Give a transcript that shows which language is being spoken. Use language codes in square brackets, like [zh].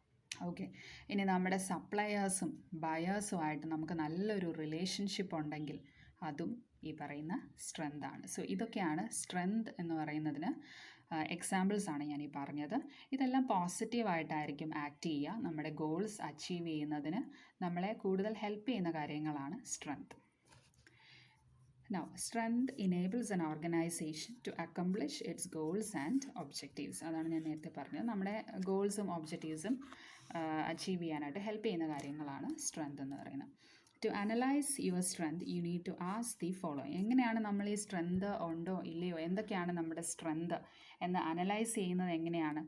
[ml] Okay, ഇനി നമ്മുടെ സപ്ലയേഴ്സും ബയേഴ്സുമായിട്ട് നമുക്ക് നല്ലൊരു റിലേഷൻഷിപ്പ് ഉണ്ടെങ്കിൽ അതും ഈ പറയുന്ന സ്ട്രെങ്താണ്. സോ ഇതൊക്കെയാണ് സ്ട്രെങ്ത് എന്ന് പറയുന്നതിന് എക്സാമ്പിൾസാണ് ഞാൻ ഈ പറഞ്ഞത്. ഇതെല്ലാം പോസിറ്റീവായിട്ടായിരിക്കും ആക്ട് ചെയ്യുക. നമ്മുടെ ഗോൾസ് അച്ചീവ് ചെയ്യുന്നതിന് നമ്മളെ കൂടുതൽ ഹെൽപ്പ് ചെയ്യുന്ന കാര്യങ്ങളാണ് strength. [en] Now, strength enables an organization to accomplish its goals and objectives. [ml] അതാണ് ഞാൻ നേരത്തെ പറഞ്ഞത്. നമ്മുടെ ഗോൾസും ഒബ്ജക്റ്റീവ്സും അച്ചീവ് ചെയ്യാനായിട്ട് ഹെൽപ്പ് ചെയ്യുന്ന കാര്യങ്ങളാണ് സ്ട്രെങ്ത് എന്ന് പറയുന്നത്. [en] To analyse your strength you need to ask the following. [ml] എങ്ങനെയാണ് നമ്മൾ ഈ സ്ട്രെങ്ത് ഉണ്ടോ ഇല്ലയോ, എന്തൊക്കെയാണ് നമ്മുടെ സ്ട്രെങ്ത് എന്ന് അനലൈസ് ചെയ്യുന്നത് എങ്ങനെയാണ്?